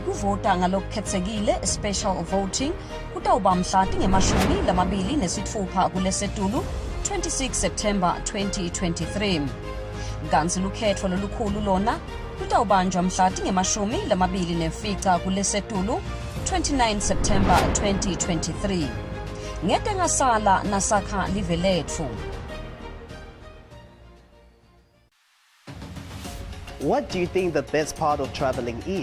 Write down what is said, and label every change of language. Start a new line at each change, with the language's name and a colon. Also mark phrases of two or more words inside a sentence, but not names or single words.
Swati: kuvota ngalokukhetsekile
English: special voting
Swati: kutawuba mhla tingemashumi lamabili nesitfupha kulesetulu 26 September 2023 kanti lukhetho lolukhulu lona kutawubanjwa mhla tingemashumi lamabili nemfica kulesetulu 29 September 2023 ngete ngasala nasakha live letfu.
English: What do you think the best part of traveling is?